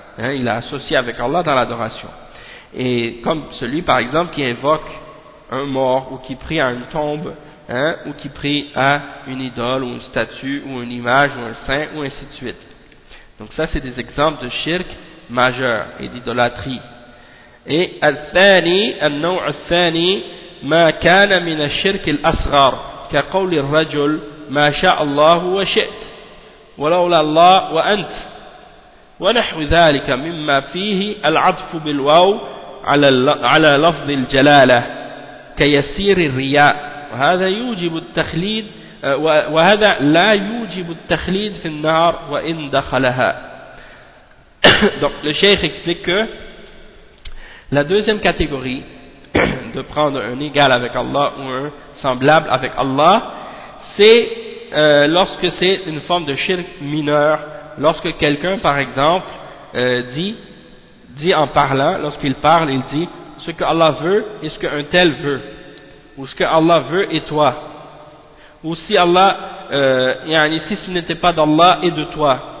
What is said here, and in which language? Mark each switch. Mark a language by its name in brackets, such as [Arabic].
[French] Hein, il a associé avec Allah dans l'adoration. Et comme celui, par exemple, qui invoque un mort, ou qui prie à une tombe, hein, ou qui prie à une idole, ou une statue, ou une image, ou un saint, ou ainsi de suite. Donc ça, c'est des exemples de shirk majeur et d'idolâtrie. [Arabic] Et الثاني النوع الثاني ما كان من الشرك الأصغر كقول الرجل ما شاء الله وشئت ولولا الله وأنت ونحو ذلك مما فيه العطف بالواو على لفظ الجلالة كيسير الرياء وهذا يوجب التخليد وهذا لا يوجب التخليد في النار وإن دخلها. [French] Donc le cheikh explique que la deuxième catégorie de prendre un égal avec Allah ou un semblable avec Allah, c'est lorsque c'est une forme de shirk mineur. Lorsque quelqu'un, par exemple, dit en parlant, lorsqu'il parle, il dit ce que Allah veut et ce qu'un tel veut, ou ce que Allah veut et toi, ou si Allah, si ce n'était pas d'Allah et de toi.